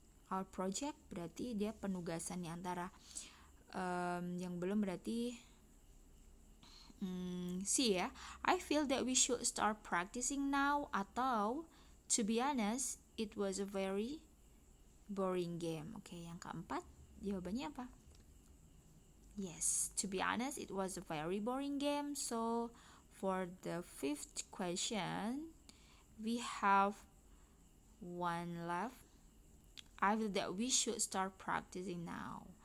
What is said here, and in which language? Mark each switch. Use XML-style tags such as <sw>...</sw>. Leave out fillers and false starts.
<en>Our project</en> <id>berarti dia penugasan nih, antara yang belum berarti C ya.</id> <en>I feel that we should start practicing now,</en> <id>atau</id> <en>to be honest, it was a very boring game.</en> <id>Oke, yang keempat jawabannya apa?</id> <en>Yes, to be honest, it was a very boring game. So for the 5th question, we have one left. I feel that we should start practicing now.</en>